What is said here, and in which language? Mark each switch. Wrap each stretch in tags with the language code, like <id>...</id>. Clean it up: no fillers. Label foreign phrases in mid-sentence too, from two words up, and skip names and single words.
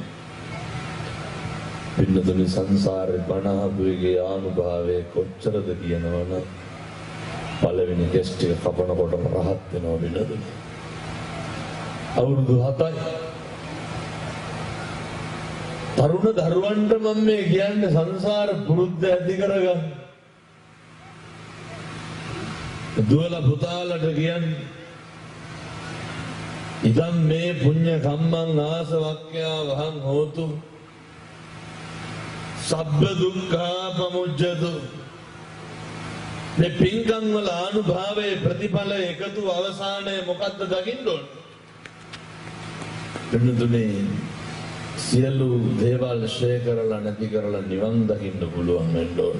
<si>පින්නතුනි සංසාරේ බණ අහපු එකේ ආනුභාවය කොච්චරද කියනවනම් පළවෙනි ටෙස්ට් එක කපනකොටම රහත් වෙනවා පින්නතුනි. අවුරුදු 7යි. තරුණ දරුවන්ට මම මේ කියන්නේ සංසාර පුරුද්ද ඇති කරගන්න. දුවල පුතාලට කියන්නේ</si> <pi>ඉදම් මේ පුඤ්ඤ කම්මං ආසවක්ඛ්‍යා වහං හෝතු සබ්බ දුක්ඛා පමුජ්ජතු.</pi> <si>මේ පින්කම් වල අනුභවයේ ප්‍රතිඵල එකතු අවසානයේ මොකද්ද දකින්න ඕන? එන්නතුනේ සියලු දේවල් ශ්‍රේ කරලා නැති කරලා නිවන් දකින්න පුළුවන් වෙන්න ඕන.</si>